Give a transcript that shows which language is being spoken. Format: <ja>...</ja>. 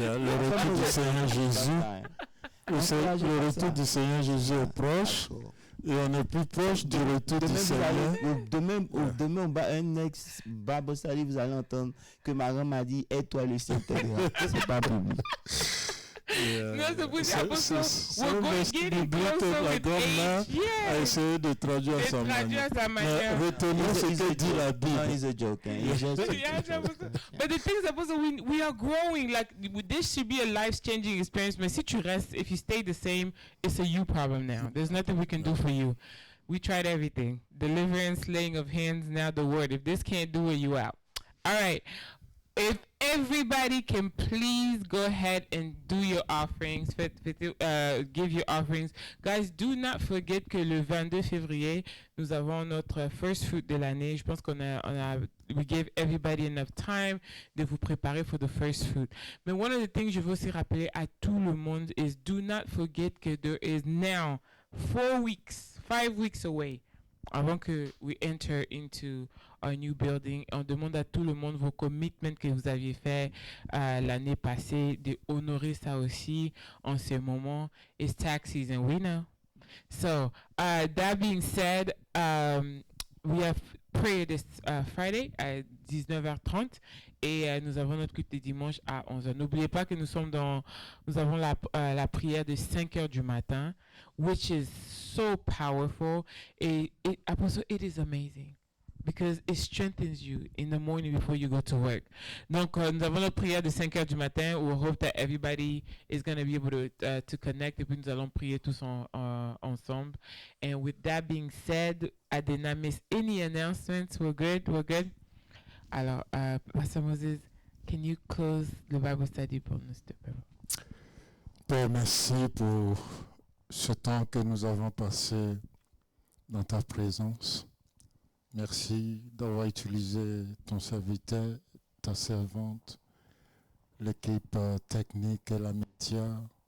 <fr>Le retour du Seigneur Jésus. Le retour du Seigneur Jésus est proche, et on est plus proche du retour du Seigneur. Demain, un ex-Bible study, vous allez entendre que ma grand m'a dit, aide-toi le Saint-Esprit. C'est pas biblique. Non, c'est pour dire,</fr> <en>we're going getting closer with age.</en> <fr>A essayé de traduire à sa manière. Retenez ce que dit la Bible.</fr> <en>No, it's a joke. But the thing is, we are growing. Like, this should be a life-changing experience.</en> <fr>Mais si tu restes,</fr> <en>if you stay the same, it's a you problem now. There's nothing we can do for you. We tried everything. Deliverance, laying of hands, now the word. If this can't do it, you out. All right. If everybody can please go ahead and do your offerings, give your offerings. Guys, do not forget</en> <fr>que le 22 février, nous avons notre</fr> <en>first fruit</en> <fr>de l'année. Je pense</fr> <en>we gave everybody enough time</en> <fr>de vous préparer</fr> <en>for the first fruit. Mais one of the things</en> <fr>je veux aussi rappeler à tout le monde</fr> <en>is do not forget que there is now 5 weeks away</en> <fr>avant que</fr> <en>we enter into a new building. On demande à tout le monde vos commitments que vous aviez fait l'année passée, de honorer ça aussi en ce moment. It's tax season, we know. So, that being said, we have prayer this Friday</en> <fr>à 19h30 et nous avons notre culte de dimanche à 11h. N'oubliez pas que nous avons la prière de 5h du matin,</fr> <en>which is so powerful.</en> <fr>Et Apostle,</fr> <en>it is amazing. because it strengthens you in the morning before you go to work.</en> <fr>Donc, nous avons notre prière de 5 heures du matin.</fr> <en>We hope that everybody is going to be able to connect.</en> <fr>Et puis, nous allons prier tous ensemble.</fr> <en>And with that being said, I did not miss any announcements. We're good? We're good? Alors, Pastor Moses, can you close the Bible study</en> <fr>pour nous, s'il te plaît? Père, merci pour ce temps que nous avons passé dans ta présence. Merci d'avoir utilisé ton serviteur, ta servante, l'équipe technique et la média.</fr>